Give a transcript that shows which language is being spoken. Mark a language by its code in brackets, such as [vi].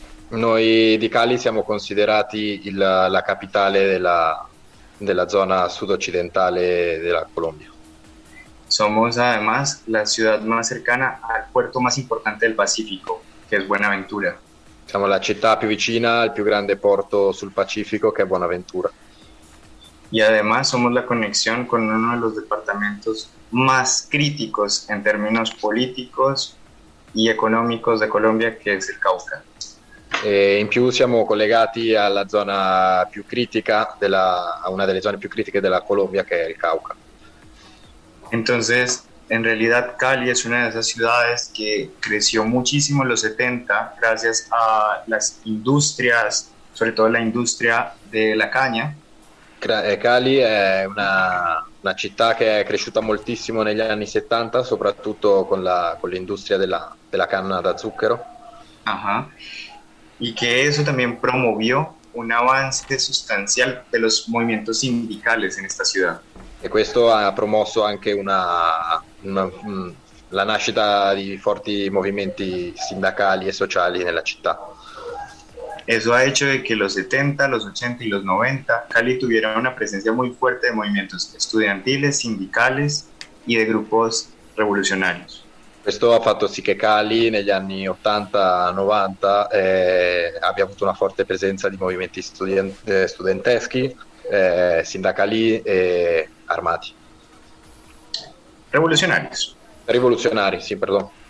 [it] Noi di Cali siamo considerati la capitale della zona sudoccidentale della Colombia. [es] Somos además la ciudad más cercana al puerto más importante del Pacífico, que es Buenaventura. [it] Siamo la città più vicina al più grande porto sul Pacifico, che è Buenaventura. [es] Y además somos la conexión con uno de los departamentos más críticos en términos políticos y económicos de Colombia, que es el Cauca. [it] En più siamo collegati alla zona più critica a una delle zone più critiche della Colombia, che è il Cauca. [es] Entonces, en realidad Cali es una de esas ciudades que creció muchísimo en los 70 gracias a las industrias, sobre todo la industria de la caña. [it] Cali è una città che è cresciuta moltissimo negli anni 70, soprattutto con l'industria della canna da zucchero. Ajá. [es] Y que eso también promovió un avance sustancial de los movimientos sindicales en esta ciudad. [it] E questo ha promosso anche una la nascita di forti movimenti sindacali e sociali nella città. [es] Eso ha hecho de que los 70, los 80 y los 90 Cali tuviera una presencia muy fuerte de movimientos estudiantiles, sindicales y de grupos revolucionarios. [it] Esto ha fatto sì che Cali negli anni 80-90 abbia avuto una forte presenza di movimenti studenteschi, sindacali e armati. [es] Revolucionarios. [it] Rivoluzionari, sì, perdon.